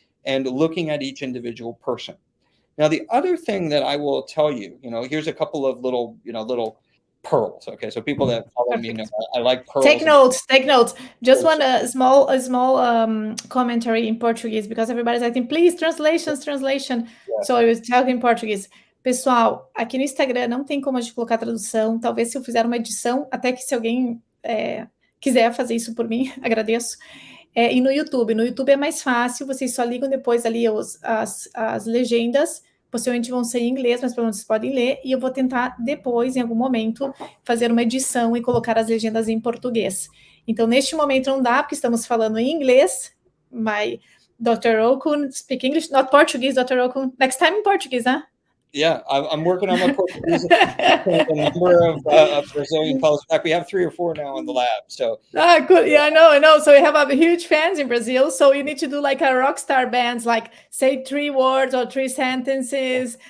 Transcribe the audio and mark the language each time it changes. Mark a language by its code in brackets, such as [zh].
[en] And looking at each individual person. Now, the other thing that I will tell you, here's a couple of little pearls. Okay, so people that follow me know I like pearls. Take notes. Just one small commentary in Portuguese, because everybody's asking, please, translation. Yeah. So I was talking in Portuguese. [pt] Pessoal, aqui no Instagram não tem como a gente colocar tradução. Talvez se eu fizer uma edição, até que se alguém quiser fazer isso por mim, agradeço. E no YouTube é mais fácil, vocês só ligam depois ali as legendas, possivelmente vão ser em inglês, mas pelo menos vocês podem ler, e eu vou tentar depois, em algum momento, fazer uma edição e colocar as legendas em português. Então, neste momento não dá, porque estamos falando em inglês. [en] My Dr. Okun speak English, not Portuguese, Dr. Okun. Next time in Portuguese, huh? Yeah, I'm working on my Portuguese. A number of Brazilian fellows. In fact, we have 3 or 4 now in the lab. So good. Yeah, I know. So we have a huge fans in Brazil. So you need to do like a rock star bands, like say 3 words or 3 sentences.